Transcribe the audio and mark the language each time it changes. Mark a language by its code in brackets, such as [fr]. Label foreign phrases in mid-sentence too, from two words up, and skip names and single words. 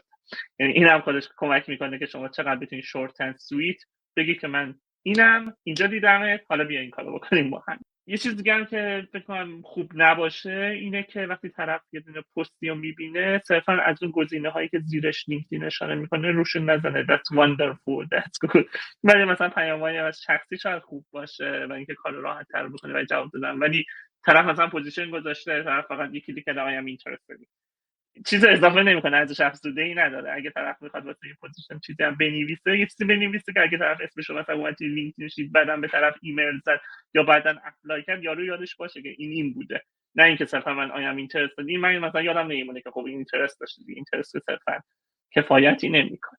[fa] یعنی اینم خودش کمک میکنه که شما چقدر بتونید [en] short and sweet [fa] بگی که من اینم اینجا دیدمت، حالا بیا این کارو بکنیم با هم. یه چیز دیگه هم که فکر کنم خوب نباشه اینه که وقتی طرف یه دونه پستی رو میبینه صرفا از اون گزینه هایی که زیرش لینکدین اشاره میکنه روشون نزنه [en] that's wonderful that's good. [fa] ولی مثلا پیام‌های از شخصی شاید خوب باشه و اینکه کار راحت تر بکنه و جواب دادن، ولی طرف مثلا پوزیشن گذاشته، طرف فقط یکی کلیک کرده [en] I am interested، [fa] چیز اضافه نمیکنه، ارزش افزوده‌ای نداره. اگه طرف میخواد واسه این پوزیشن چیزی هم بنویسه، یه چیزی بنویسه که اگه طرف اسمش رو مثلا اومد توی لینکدین شید بعدن به طرف ایمیل زد یا بعدن اپلای کرد، یارو یادش باشه که این بوده، نه اینکه صرفا من [en] I am interested. [fa] این من مثلا یادم نمیمونه که خب این اینترست داشته، اینترست صرفا کفایتی نمیکنه.